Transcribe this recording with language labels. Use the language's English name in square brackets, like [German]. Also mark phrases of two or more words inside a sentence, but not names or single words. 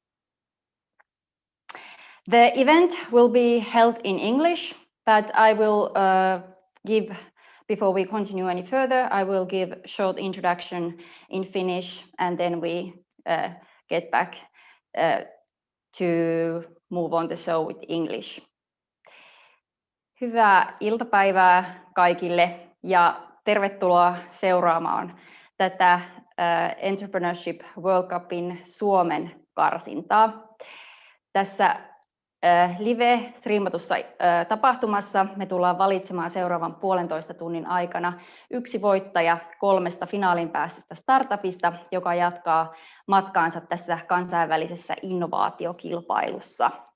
[English] The event will be held in English, but I will before we continue any further, I will give a short introduction in Finnish, and then we get back to move on the show with English. [Finnish] Hyvää iltapäivää kaikille ja tervetuloa seuraamaan tätä Entrepreneurship World Cupin Suomen karsintaa. Tässä live-striimatussa tapahtumassa me tullaan valitsemaan seuraavan 1,5 tunnin aikana yksi voittaja 3 finaalin pääsestä startupista, joka jatkaa matkaansa tässä kansainvälisessä innovaatiokilpailussa.